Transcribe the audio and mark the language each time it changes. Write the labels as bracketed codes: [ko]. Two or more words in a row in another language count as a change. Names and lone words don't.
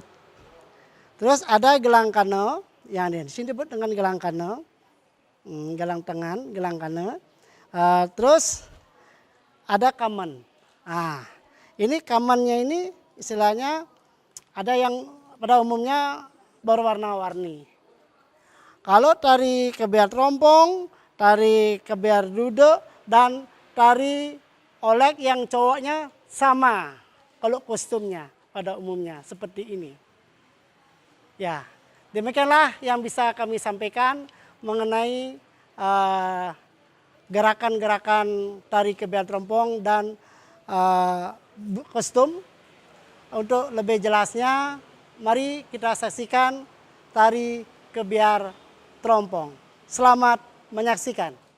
[id] Terus ada gelang kano, yang di sini disebut dengan gelang kano, gelang tangan, gelang kano. Terus ada kamen. Nah, Ini kamannya ini istilahnya ada yang pada umumnya berwarna-warni. Kalau tari kebiar trompong, tari kebiar duduk, dan tari olek yang cowoknya sama kalau kostumnya pada umumnya seperti ini. Ya, demikianlah yang bisa kami sampaikan mengenai gerakan-gerakan tari kebiar trompong dan kostum. Untuk lebih jelasnya, mari kita saksikan tari kebiar trompong. Selamat menyaksikan.